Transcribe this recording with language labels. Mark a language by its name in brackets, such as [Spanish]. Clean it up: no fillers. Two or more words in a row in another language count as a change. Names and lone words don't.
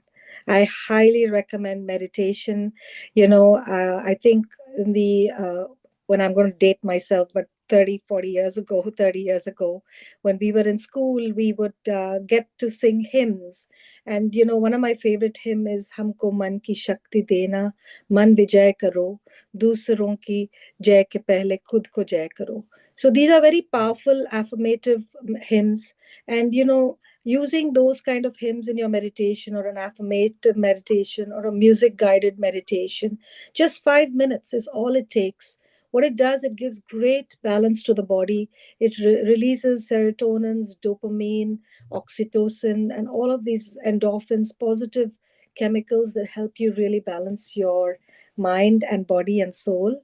[English] I highly recommend meditation. I think in the when I'm going to date myself, but 30 years ago, 30 years ago, when we were in school, we would get to sing hymns. And one of my favorite hymn is [Hindi] हमको मन की शक्ति देना, मन विजय करो, दूसरों की जय के पहले खुद को जय करो. [English] So these are very powerful affirmative hymns. And using those kind of hymns in your meditation, or an affirmative meditation, or a music guided meditation, just 5 minutes is all it takes. What it does, it gives great balance to the body. It releases serotonins, dopamine, oxytocin, and all of these endorphins, positive chemicals that help you really balance your mind and body and soul.